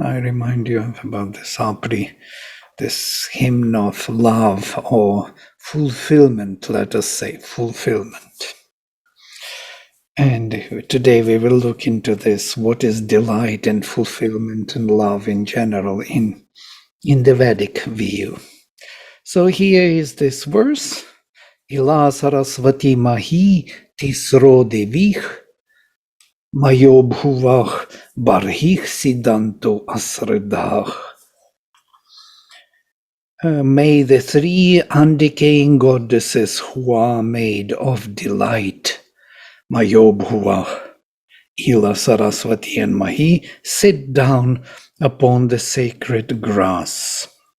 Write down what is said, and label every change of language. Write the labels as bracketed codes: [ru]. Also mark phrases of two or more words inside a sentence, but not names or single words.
[en] I remind you about this Apri, this hymn of love or fulfillment, let us say, fulfillment. And today we will look into this, what is delight and fulfillment and love in general in the Vedic view. So here is this verse, [sa] इळा सरस्वती मही तिस्रो देवीः मयो भुवः बर्हिः सीदन्तु अस्रिधः. [en] May the three undecaying goddesses who are made of delight, [sa] मयो भुवः, [en] Ila Sarasvati and Mahi, sit down upon the sacred grass.